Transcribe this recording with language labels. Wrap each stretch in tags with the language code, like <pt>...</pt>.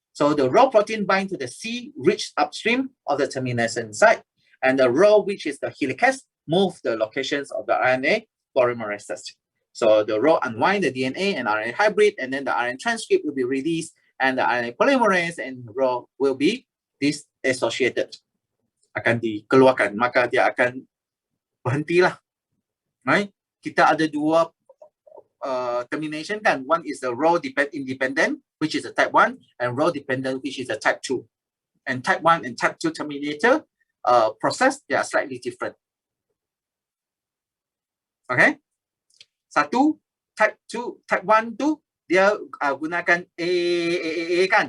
<en>So the rho protein bind to the C rich upstream of the termination site, and the rho, which is the helicase, move the locations of the RNA polymerases. So the rho unwind the DNA and RNA hybrid, and then the RNA transcript will be released, and the RNA polymerase and rho will be disassociated.</en> <ms>Akan dikeluarkan, maka dia akan berhentilah. Right? Kita ada dua termination kan.</ms> <en>One is the rho independent, which is a type 1, and rho dependent, which is a type 2. And type 1 and type 2 terminator process, they are slightly different.</en> <ms>Okay? Satu, type 2, type 1 tu dia gunakan A kan.</ms>